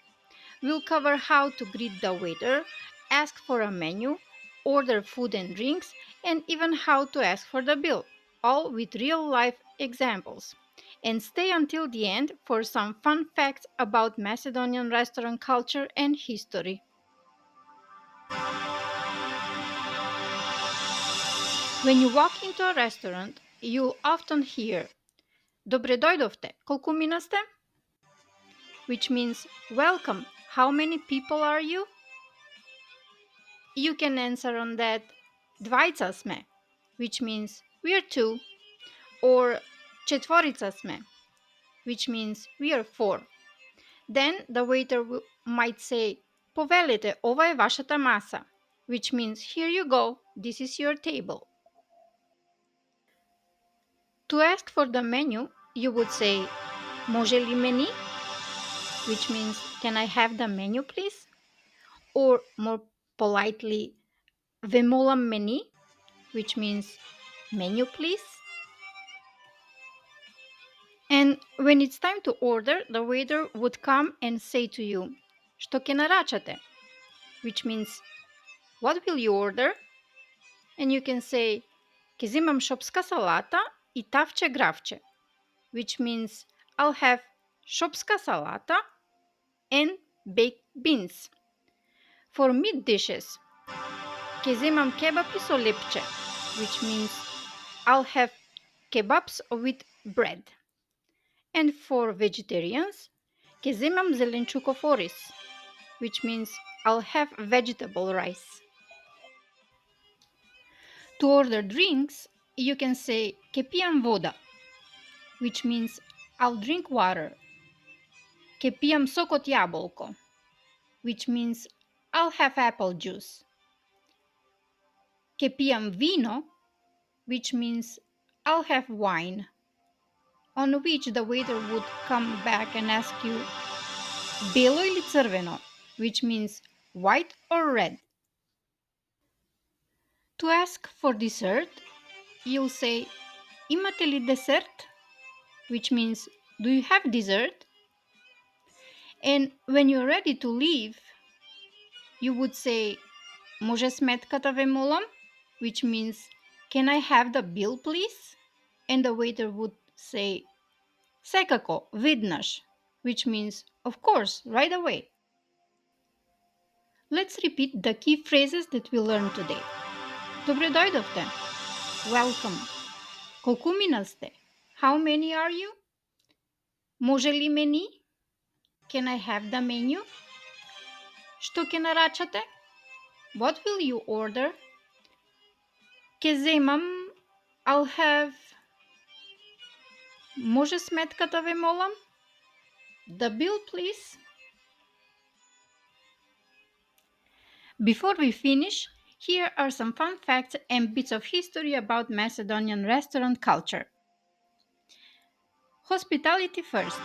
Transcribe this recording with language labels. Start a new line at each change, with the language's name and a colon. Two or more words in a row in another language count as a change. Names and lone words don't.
English: We'll cover how to greet the waiter, ask for a menu, order food and drinks, and even how to ask for the bill, all with real life examples. And stay until the end for some fun facts about Macedonian restaurant culture and history. When you walk into a restaurant, you'll often hear
Macedonian: Добре дојдовте, колку мина сте?
English: Which means welcome, how many people are you? You can answer on that
Macedonian: Двајца сме,
English: which means we are two, or
Macedonian: Четворица сме,
English: which means we are four. Then the waiter might say
Macedonian: Повелете, ова е вашата маса,
English: which means here you go, this is your table. To ask for the menu, you would say
Macedonian: Може ли мени?
English: Which means can I have the menu please? Or more politely,
Macedonian: Ве молам мени,
English: which means menu please. And when it's time to order, the waiter would come and say to you,
Macedonian: Што ќе нарачате?
English: Which means what will you order? And you can say
Macedonian: Ќе земам шопска салата и тавче гравче,
English: which means I'll have
Macedonian: шопска салата
English: and baked beans. For meat dishes,
Macedonian: Ќе земам кебапи со лепче,
English: which means I'll have kebabs with bread. And for vegetarians,
Macedonian: ќе земам зеленчуков ориз,
English: which means I'll have vegetable rice. To order drinks, you can say
Macedonian: ќе пијам вода,
English: which means I'll drink water.
Macedonian: Ќе пијам сок од јаболко,
English: which means I'll have apple juice.
Macedonian: Ќе пијам вино,
English: which means I'll have wine. On which the waiter would come back and ask you
Macedonian: бело или црвено,
English: which means white or red. To ask for dessert, you'll say
Macedonian: имате ли десерт,
English: which means do you have dessert? And when you're ready to leave, you would say
Macedonian: може сметката ве молам,
English: which means can I have the bill please? And the waiter would say
Macedonian: секако, веднаш,
English: which means of course, right away. Let's repeat the key phrases that we learned today.
Macedonian: Добре дојдовте. Welcome. Колку мина сте?
English: How many are you?
Macedonian: Може ли мени?
English: Can I have the menu?
Macedonian: Што ќе нарачате?
English: What will you order?
Macedonian: Ќе земам,
English: I'll have.
Macedonian: Може сметката ве молам?
English: The bill please. Before we finish, here are some fun facts and bits of history about Macedonian restaurant culture. Hospitality first.